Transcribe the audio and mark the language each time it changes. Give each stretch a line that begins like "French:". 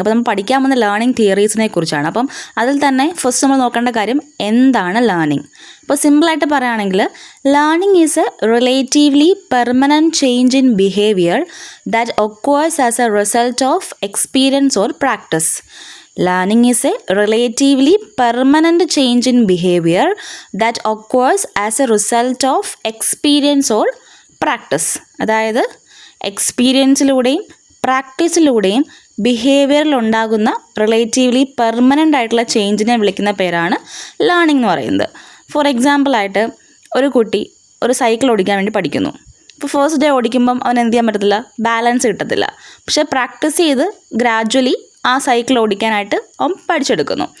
Malayalam: അപ്പോൾ നമ്മൾ പഠിക്കാൻ പോകുന്ന ലേണിംഗ് തിയറീസിനെ കുറിച്ചാണ്. അപ്പം അതിൽ തന്നെ ഫസ്റ്റ് നമ്മൾ നോക്കേണ്ട കാര്യം എന്താണ് ലേണിംഗ്. അപ്പോൾ സിമ്പിളായിട്ട് പറയുകയാണെങ്കിൽ
English: Learning is a relatively permanent change in behaviour that occurs as a result of experience or practice. Learning is a relatively permanent change in behavior that occurs as a result of experience or practice.
Malayalam: അതായത് എക്സ്പീരിയൻസിലൂടെയും പ്രാക്ടീസിലൂടെയും ബിഹേവിയറിൽ ഉണ്ടാകുന്ന relatively permanent ആയിട്ടുള്ള ചേഞ്ചിനെ വിളിക്കുന്ന പേരാണ് learning എന്ന് പറയുന്നത്. Four എക്സാമ്പിളായിട്ട് ഒരു കുട്ടി ഒരു സൈക്കിൾ ഓടിക്കാൻ വേണ്ടി പഠിക്കുന്നു. ഇപ്പോൾ ഫസ്റ്റ് ഡേ ഓടിക്കുമ്പം അവൻ എന്ത് ചെയ്യാൻ പറ്റത്തില്ല, ബാലൻസ് കിട്ടത്തില്ല. പക്ഷേ പ്രാക്ടീസ് ചെയ്ത് ഗ്രാജ്വലി ആ സൈക്കിൾ ഓടിക്കാനായിട്ട് അവൻ പഠിച്ചെടുക്കുന്നു.